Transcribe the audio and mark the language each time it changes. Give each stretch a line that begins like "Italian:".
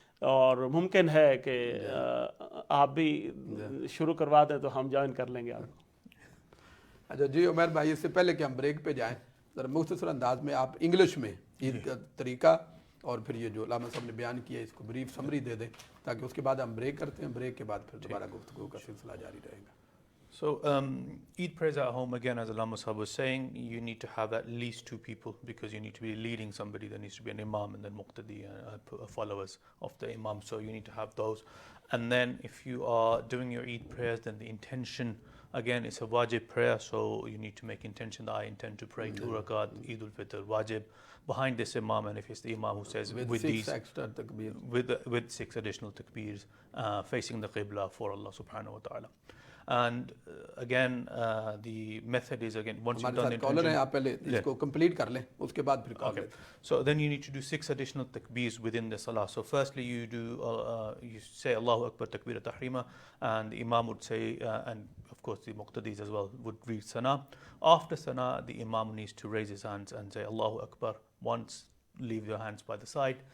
Urdu: اور ممکن ہے کہ آپ بھی شروع کروا دیں تو ہم جوائن کر لیں گے آپ کو. اچھا جی عمیر بھائی, اس سے پہلے کہ ہم بریک پہ جائیں, ذرا مختصر انداز میں آپ انگلش میں عید کا طریقہ اور پھر یہ جو علامہ صاحب نے بیان کیا اس کو بریف سمری دے دیں, تاکہ اس کے بعد ہم بریک کرتے ہیں, بریک کے بعد پھر دوبارہ گفتگو کا سلسلہ جاری رہے گا.
English: So Eid prayers at home, again, as Allama Sahab was saying, you need to have at least 2 people, because you need to be leading somebody. There needs to be an imam and then muqtadi, followers of the imam. So you need to have those. And then if you are doing your Eid prayers, then the intention, again, it's a wajib prayer. So you need to make intention that I intend to pray 2 rakat Eid ul-Fitr wajib behind this imam. And if it's the imam who says with 6 these extra takbir, with 6 additional takbirs, facing the qibla for Allah subhanahu wa ta'ala. And again, the method is, again, once you've done the
Urdu: collar ہیں,
English: intention,
Urdu: آپ پہلے اس کو complete کر لیں, اس کے بعد پھر کال
English: okay. So then you need to do 6 additional takbirs within the salah. So firstly you do you say Allahu Akbar takbir tahrima, and the imam would say and of course the muqtadis as well would read sana. After sana, the imam needs to raise his hands and say Allahu Akbar once, leave your hands by the side.